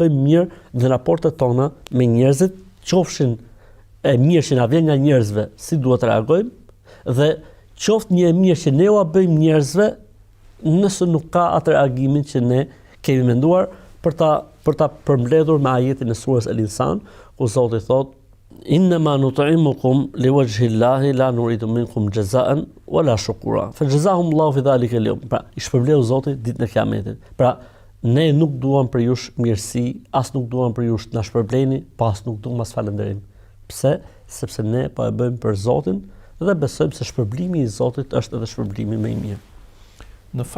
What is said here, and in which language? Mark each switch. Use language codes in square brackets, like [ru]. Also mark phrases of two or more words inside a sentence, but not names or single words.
[sq] bëjmë mirë dhe në raportet tona me njerëzit, qofshin e mirë që na vjen nga njerëzve, si duhet të reagojmë dhe qoftë një e mirë që ne ua bëjmë njerëzve, nëse nuk ka atë reagimin që ne kemi menduar për ta përmbledhur me ajetin e surës El-Insan, ku Zoti thotë: [ar] "إنما نطعمكم لوجه الله لا نريد منكم جزاء ولا شكورا. فجزاهم الله في ذلك اليوم." [sq] Pra, i shpërbleu Zoti ditën e Kiametit. Pra, ne nuk duam për jush mirësi, as nuk duam për jush të na shpërbleni, pas nuk duam as falënderim. Pse? Sepse ne po e bëjmë për Zotin dhe besojmë se shpërblimi i Zotit është edhe shpërblimi më i mirë.